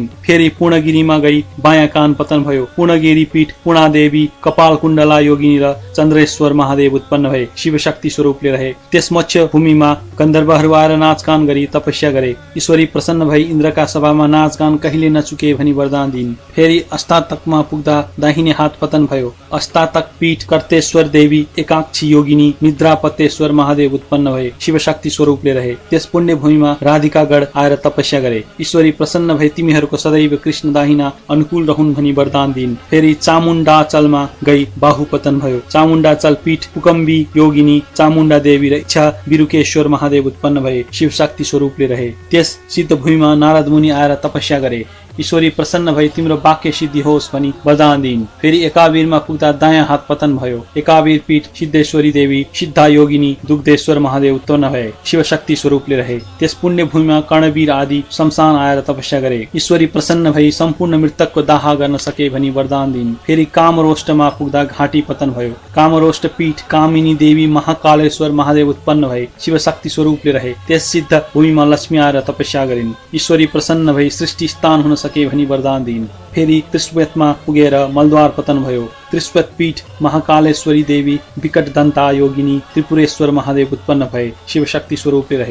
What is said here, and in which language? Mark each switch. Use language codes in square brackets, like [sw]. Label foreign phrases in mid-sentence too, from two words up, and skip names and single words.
[ne] फेरि पूर्णगिरीमा गई बायाँ कान पतन भयो। पूर्णगिरी पीठ पूर्णादेवी कपाल कुण्डला योगिनी र चन्द्रेश्वर महादेव उत्पन्न भए। शिवशक्ति स्वरूपले रहे। त्यस मोक्ष भूमिमा गन्धर्वहरू आएर नाचगान गरी तपस्या गरे। ईश्वरी प्रसन्न भई इन्द्रका सभामा नाचगान कहिले नचुके भनी वरदान दिइन्। फेरि अस्तातकमा पुग्दा दाहिने हात पतन भयो। अस्तातक पीठ कर्तेश्वर देवी एकाक्षी योगिनी निद्रापतेश्वर महादेव उत्पन्न भए। शिवशक्ति स्वरूपले रहे। त्यस पुण्य भूमिमा राधिकागण आएर तपस्या गरे। ईश्वरी प्रसन्न भई तिमीहरूको सदैव कृष्ण दाहिना अनुकूल रहन् भनी वरदान दिइन्। फेरि चामुण्डाचलमा गई बाहु पतन भयो। चामुण्डाचल पीठ कुकम्बी योगिनी चामुण्डा देवी र इच्छा बिरुकेश्वर महादेव उत्पन्न भए। शिवशक्ति स्वरूपले रहे। त्यस सिद्ध भूमिमा नारद मुनि आएर तपस्या गरे। ईश्वरी प्रसन्न भई तिम्रो वाक्य सिद्धि होस् भनी वरदान दिइन्। फेरि एकावीरमा पुग्दा दायाँ हात पतन भयो। एकावीर पीठ सिद्धेश्वरी देवी, सिद्धा योगिनी, दुग्धेश्वर महादेव उत्पन्न भए, शिव शक्ति स्वरूपले रहे। त्यस पुण्य भूमिमा कर्णवीर आदि शमशान आएर तपस्या गरे। ईश्वरी प्रसन्न भई सम्पूर्ण मृतकको दाह गर्न सके भनी वरदान दिइन्। फेरि कामरोष्टमा पुग्दा घाँटी पतन भयो। कामरोष्ट पीठ कामिनी देवी, महाकालेश्वर महादेव उत्पन्न भए, शिव शक्ति स्वरूपले रहे। त्यस सिद्ध भूमिमा लक्ष्मी आएर तपस्या गरिन्। ईश्वरी प्रसन्न भई सृष्टि स्थान हुन सके भनी वरदान दिइन्। फेरि त्रिश्वेतमा पुगेर मलद्वार पतन भयो। त्रिश्वेत पीठ महाकालेश्वरी देवी, विकट दन्ता योगिनी, त्रिपुरेश्वर महादेव उत्पन्न भए, शिव शक्ति स्वरूपले रहे।